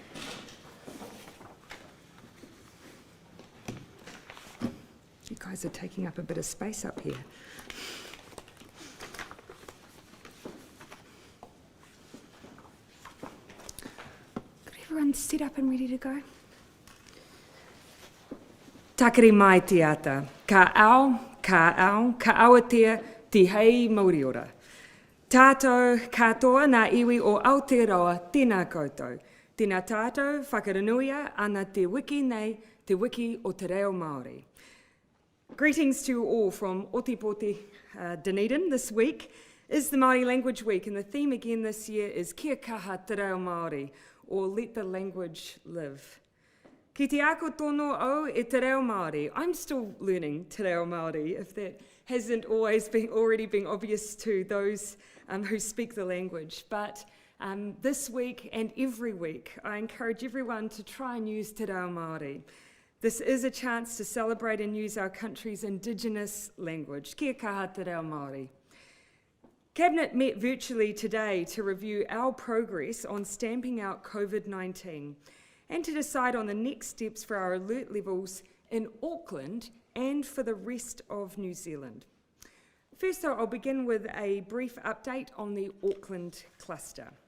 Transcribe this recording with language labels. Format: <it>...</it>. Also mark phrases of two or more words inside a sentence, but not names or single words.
<en>You guys are taking up a bit of space up here. Got everyone set up and ready to go?</en> <mi>Takere mai te ata, ka au, ka awatea, te hei Maori ora. Tātou katoa nā iwi o Aotearoa, tēnā koutou. Tēnā tātou whakaranuia ana te wiki nei, te wiki o te reo Māori.</mi> <en>Greetings to you all from Otipoti, Dunedin. This week is the Māori Language Week, and the theme again this year is</en> <mi>Kia kaha te reo Māori,</mi> <en>or Let the Language Live.</en> <mi>Ki te ako tono au e te reo Māori.</mi> <en>I'm still learning</en> <mi>te reo Māori,</mi> <en>if that hasn't already been obvious to those who speak the language. But this week and every week, I encourage everyone to try and use</en> <mi>te reo Māori.</mi> <en>This is a chance to celebrate and use our country's Indigenous language.</en> <mi>Kia kaha te reo Māori.</mi> <en>Cabinet met virtually today to review our progress on stamping out COVID-19 and to decide on the next steps for our alert levels in Auckland and for the rest of New Zealand. First, though, I'll begin with a brief update on the Auckland cluster.</en>